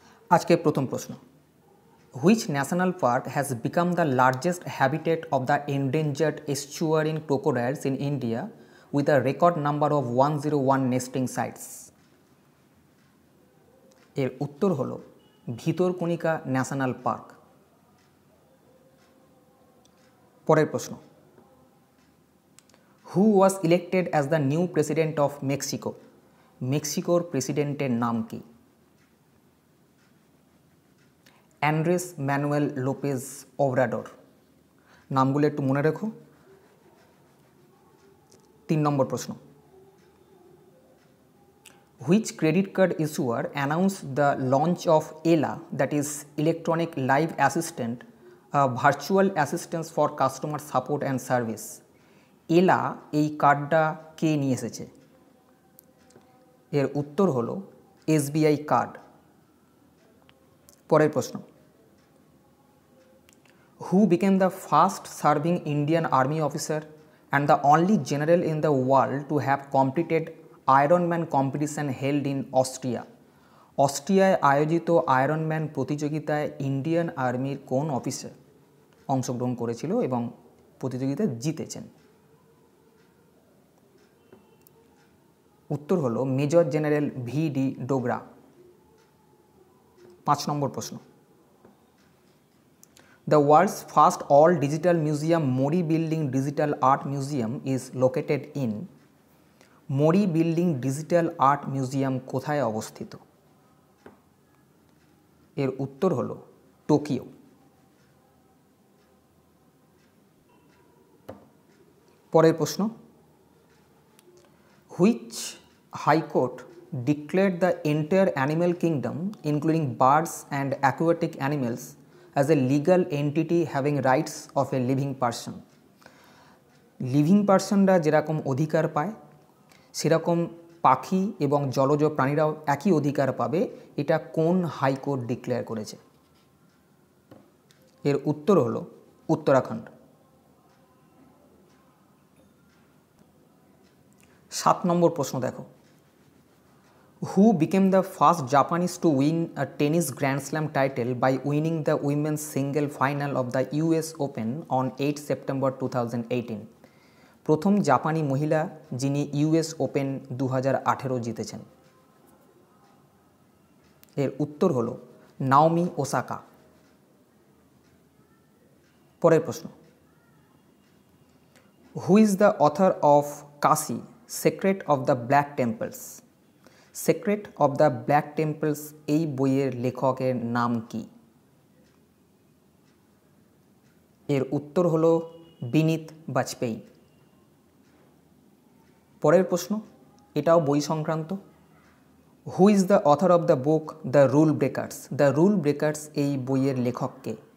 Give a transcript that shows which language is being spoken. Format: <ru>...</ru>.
<bn>আজকের প্রথম প্রশ্ন,</bn> <en>Which national park has become the largest habitat of the endangered estuarine crocodiles in India with a record number of 101 nesting sites?</en> <bn>এর উত্তর হলো Bhitarkanika national park. পরের প্রশ্ন,</bn> <en>Who was elected as the new president of Mexico?</en> <bn>মেক্সিকোর প্রেসিডেন্টের নাম কি? Andres Manuel Lopez Obrador. নামগুলো একটু মনে রেখো। 3 নম্বর প্রশ্ন,</bn> <en>Which credit card issuer announced the launch of ELA, that is Electronic Live Assistant, a virtual assistance for customer support and service?</en> <bn>ELA এই কার্ডটা কে নিয়ে এসেছে? এর উত্তর হলো SBI কার্ড। পরের প্রশ্ন,</bn> <en>Who became the first serving Indian Army officer and the only general in the world to have completed Ironman competition held in Austria?</en> <bn>অস্ট্রিয়ায় আয়োজিত আয়রনম্যান প্রতিযোগিতায় ইন্ডিয়ান আর্মির কোন অফিসার অংশগ্রহণ করেছিল এবং প্রতিযোগিতায় জিতেছেন? উত্তর হলো মেজর জেনারেল VD ডোগরা। 5 নম্বর প্রশ্ন,</bn> <en>The world's first all-digital museum, Mori Building Digital Art Museum, is located in?</en> <bn>Mori Building Digital Art Museum কোথায় অবস্থিত? এর উত্তর হলো টোকিও। পরের প্রশ্ন,</bn> <en>Which High Court declared the entire animal kingdom, including birds and aquatic animals, as a legal entity having rights of a living person?</en> <bn>Living পার্সনরা যেরকম অধিকার পায় সেরকম পাখি এবং জলজ প্রাণীরাও একই অধিকার পাবে। এটা কোন হাইকোর্ট ডিক্লেয়ার করেছে? এর উত্তর হলো উত্তরাখণ্ড। 7 নম্বর প্রশ্ন দেখো,</bn> <en>Who became the first Japanese to win a tennis Grand Slam title by winning the women's single final of the US Open on 8 September 2018?</en> <bn>প্রথম জাপানি মহিলা যিনি US ওপেন 2018 জিতেছেন? এর উত্তর হলো নাওমি ওসাকা। পরের প্রশ্ন,</bn> <en>Who is the author of Kasi, Secret of the Black Temples?</en> <bn>Secret of the Black Temples এই বইয়ের লেখকের নাম কি? এর উত্তর হলো বিনীত বাজপেয়ী। পরের প্রশ্ন, এটাও বই সংক্রান্ত।</bn> <en>Who is the author of the book The Rule Breakers?</en> <bn>The Rule Breakers এই বইয়ের লেখক কে?</bn>